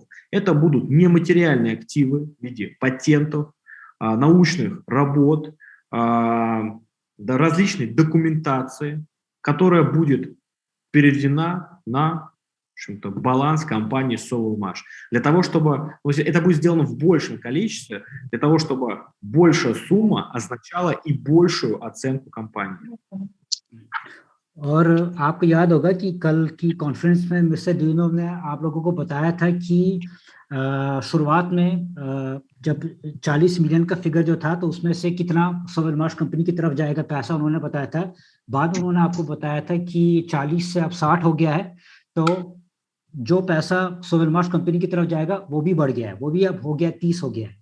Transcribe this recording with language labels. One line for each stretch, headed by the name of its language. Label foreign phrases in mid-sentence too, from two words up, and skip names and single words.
Russian: Это будут нематериальные активы в виде патентов, научных работ, различной документации, которая будет переведена на, в общем-то, баланс компании Sovelmash. Для того, чтобы это будет сделано в большем количестве, для того, чтобы большая сумма означала и большую оценку компании.
Hindi: और आपको याद होगा कि कल की कॉन्फ्रेंस में मिस्टर दुइनोव ने आप लोगों को बताया था कि शुरुआत में जब 40 मिलियन का फिगर जो था तो उसमें से कितना Sovelmash कंपनी की तरफ जाएगा पैसा उन्होंने बताया था। बाद में उन्होंने आपको बताया था कि 40 से अब 60 हो गया है, तो जो पैसा Sovelmash कंपनी की तरफ जाएगा वो भी बढ़ गया है, वो भी अब हो गया 30 हो गया है।